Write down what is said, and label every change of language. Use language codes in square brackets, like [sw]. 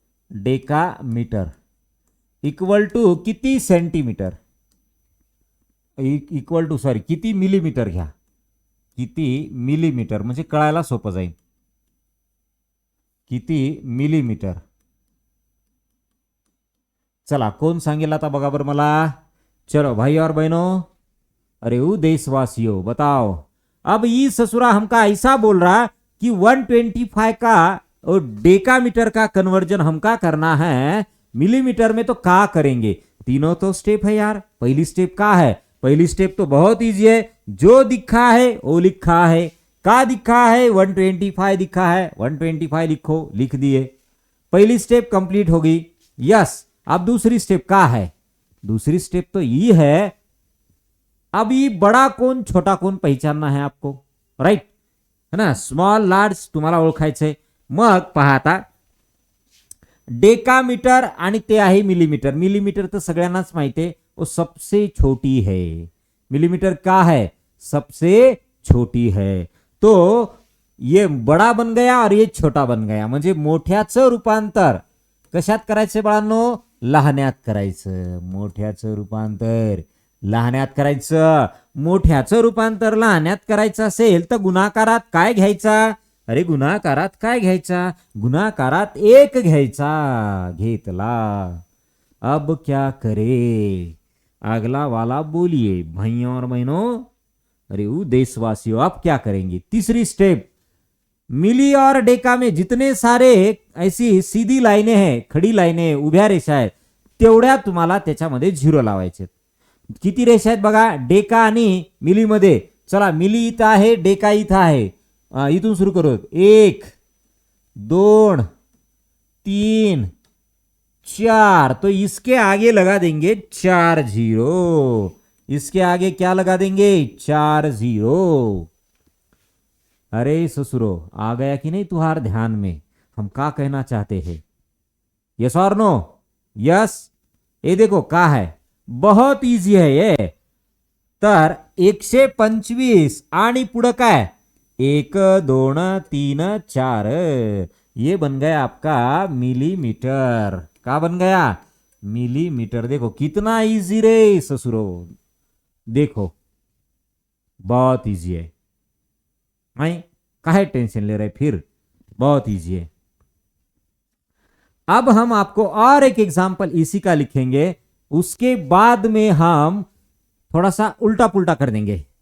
[mr] Decametre equal to किती centimetre, equal to sorry किती millimetre घ्या, किती मिलीमीटर म्हणजे कळायला सोपं जाईल. किती मिलीमीटर. चला कोण सांगेल आता बघा बरं मला. [hi] चलो भाई और बहनों, अरे वो देशवासियों बताओ. अब ये ससुरा हमका ऐसा बोल रहा कि 125 का और डेकामीटर का कन्वर्जन हमका करना है मिलीमीटर में, तो का करेंगे. तीनों तो स्टेप है यार. पहली स्टेप का है, पहली स्टेप तो बहुत इजी है, जो दिखा है वो लिखा है. का दिखा है 125 दिखा है, 125 लिखो, लिख दिए, पहली स्टेप कंप्लीट होगी. यस. अब दूसरी स्टेप का है, दूसरी स्टेप तो ये है, अब ये बड़ा कोण छोटा कोण पहचानना है आपको, राइट है ना. [mr] स्मॉल लार्ज तुम्हाला ओळखायचंय. मग पहा आता, डेकामीटर आणि ते आहे मिलीमीटर. मिलीमीटर तर सगळ्यांनाच माहिती आहे, [hi] वो सबसे छोटी है. मिलीमीटर का है, सबसे छोटी है. तो ये बड़ा बन गया और ये छोटा बन गया, [mr] म्हणजे मोठ्याचं रूपांतर कशात करायचं बाळांनो, लहान्यात करायचं. मोठ्याचं रूपांतर लहान्यात करायचं. मोठ्याचं रूपांतर लहान्यात करायचं असेल तर गुणाकारात काय घ्यायचा, अरे गुणाकारात काय घ्यायचा, गुणाकारात 1 घ्यायचा. घेतला. [hi] अब क्या करे, अगला वाला बोलिए भाइयों और बहनों, अरे वो देशवासियों, अब क्या करेंगे. तीसरी स्टेप, मिली और डेका में जितने सारे ऐसी सीधी लाईने हैं, खडी लाईने, [mr] उभ्या रेषा आहेत, तेवढ्या तुम्हाला त्याच्यामध्ये झिरो लावायचे. किती रेषा आहेत बघा डेका आणि मिली मध्ये. चला मिली इथं आहे, डेका इथं आहे. इथून सुरू करू. [hi] 1 2 3 4, तो इसके आगे लगा देंगे 4 0. इसके आगे क्या लगा देंगे, 4 0. अरे ससुरो, आ गया कि नहीं तुम्हारे ध्यान में हम का कहना चाहते हैं. यस और नो. यस. ये देखो का है, बहुत इजी है ये. [mr] तर 125 आणि पुढं काय, 1 2 3 4, [hi] ये बन गया आपका मिलीमीटर. का बन गया, मिलीमीटर. देखो कितना इजी रे ससुरो, देखो बहुत इजी है. नहीं काहे टेंशन ले रहे, फिर बहुत इजी है. अब हम आपको और एक एग्जांपल इसी का लिखेंगे, उसके बाद में हम थोड़ा सा उल्टा पुलटा कर देंगे.